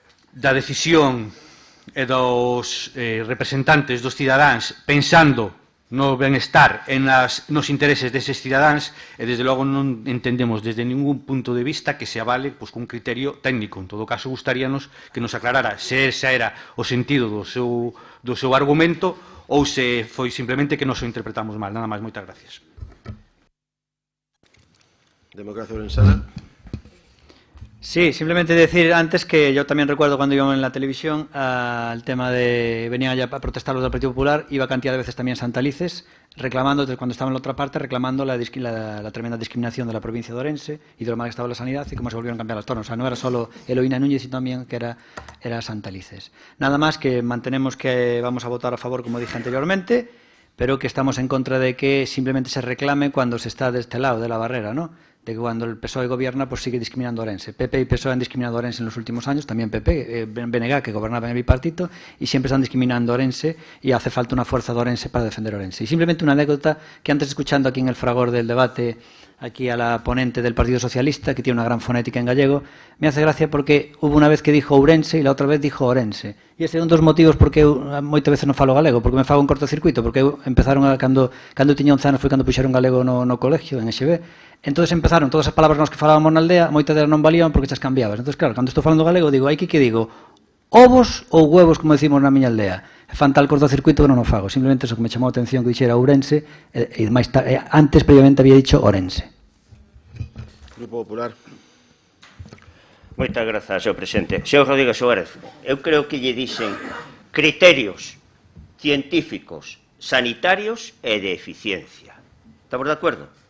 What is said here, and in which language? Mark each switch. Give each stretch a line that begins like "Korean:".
Galician: decisión e dos representantes dos cidadáns pensando no benestar e nos intereses deses cidadáns e, desde logo, non entendemos desde ningún punto de vista que se avale pois, cun criterio técnico. En todo caso, gustaríanos que nos aclarara se ese era o sentido do seu argumento ou se foi simplemente que nos o interpretamos mal. Nada máis, moitas gracias.
Spanish: Democracia Orensana. Sí, simplemente decir antes que yo también recuerdo cuando íbamos en la televisión al tema de, venían ya a protestar los del Partido Popular, iba cantidad de veces también Santalices, reclamando, cuando estaba en la otra parte, reclamando la tremenda discriminación de la provincia de Orense y de lo mal que estaba la sanidad y cómo se volvieron a cambiar los tonos. O sea, no era solo Eloína Núñez, sino también que era Santalices. Nada más que mantenemos que vamos a votar a favor, como dije anteriormente, pero que estamos en contra de que simplemente se reclame cuando se está de este lado de la barrera, ¿no? De que cuando el PSOE gobierna, pues sigue discriminando a Orense. PP y PSOE han discriminado a Orense en los últimos años, también PP, BNG, que gobernaba en el bipartito, y siempre están discriminando a Orense, y hace falta una fuerza de Orense para defender a Orense. Y simplemente una anécdota que antes, escuchando aquí en el fragor del debate, aquí a la ponente del Partido Socialista, que tiene una gran fonética en gallego, me hace gracia porque hubo una vez que dijo Ourense y la otra vez dijo Orense.
Galician: E estes son dos motivos porque eu moitas veces non falo galego, porque me fago un cortocircuito, porque empezaron cando tiña 11 anos foi cando puxeron galego no colegio, en EXB. Entonces empezaron todas as palabras nas que falábamos na aldea, moitas delas non valían porque xas cambiabas. Entonces, claro, cando estou falando galego, digo, hai que digo, ovos ou huevos, como decimos na miña aldea. Fan tal cortocircuito que non o fago. Simplemente eso que me chamou a atención que dixera Ourense, e antes previamente había dicho Orense. Grupo Popular. Moitas grazas, señor presidente. Señor Rodríguez Suárez, eu creo que lle dixen criterios científicos, sanitarios e de eficiencia. Estamos de acordo?